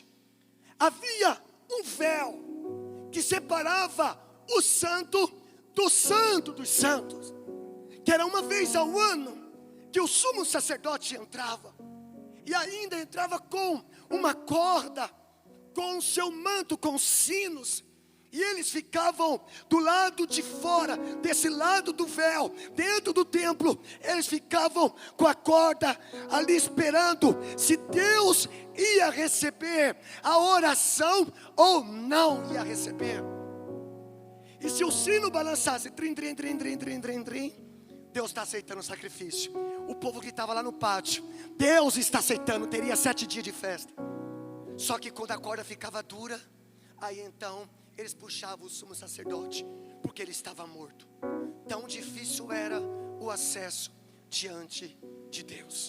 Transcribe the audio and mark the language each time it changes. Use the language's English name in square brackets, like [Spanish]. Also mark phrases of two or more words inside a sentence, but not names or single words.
[Portuguese] Havia um véu que separava o santo do santo dos santos, que era uma vez ao ano que o sumo sacerdote entrava, e ainda entrava com uma corda, com o seu manto, com sinos, e eles ficavam do lado de fora, desse lado do véu, dentro do templo. Eles ficavam com a corda ali esperando se Deus ia receber a oração ou não ia receber. E se o sino balançasse, trim, trim, trim, trim, trim, trim, trim, Deus está aceitando o sacrifício. O povo que estava lá no pátio, Deus está aceitando, teria 7 dias de festa. Só que quando a corda ficava dura, aí então eles puxavam o sumo sacerdote, porque ele estava morto. Tão difícil era o acesso diante de Deus.